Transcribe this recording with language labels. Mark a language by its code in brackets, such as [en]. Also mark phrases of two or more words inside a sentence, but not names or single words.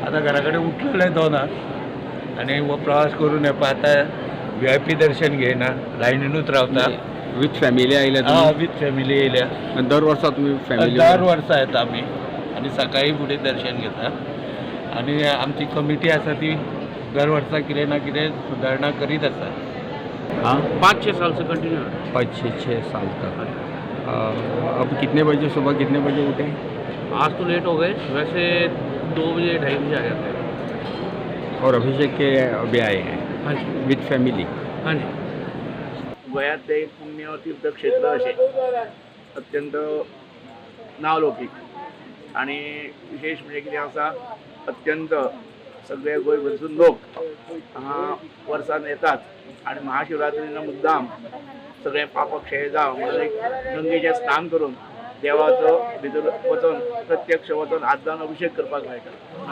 [kok] आतां घरा कडेन उठलेले 2 आनी हो प्रवास करून येवपा आतां VIP दर्शन घेयना, लायनीनूच रावता. [en] with family आयल्या [kok] हय, तुम्ही? [en] with family येयल्या. [kok] दर वर्सा तुम्ही फॅमिली? दर वर्सा येता आमी आनी सकाळी फुडें दर्शन घेता. आनी आमची कमिटी आसा ती दर वर्सा कितें ना कितें सुदारणा करीत आसा. [hi] हाँ, 5-6 साल से कंटिन्यू है. 5-6 साल तक. अब कितने बजे सुबह कितने बजे उठे? आज तो लेट हो गए, वैसे 2 बजे 2:30 बजे आ जाते हैं. और अभिषेक के अभी आए हैं हाँ जी, [en] with family? [hi] हाँ जी. [kok] गोंयांतलें एक पुण्य तीर्थक्षेत्र अशें अत्यंत नावलौकीक आनी विशेष म्हणजे कितें आसा, अत्यंत सगळे गोंयभरसून लोक हांगा वर्सान येतात आनी महाशिवरात्रीन मुद्दाम सगळे पापक्षय जावं म्हणून एक गंगेचें स्नान करून देवाचो भितर वचून प्रत्यक्ष वचून हात लावन अभिषेक करपाक मेळटा.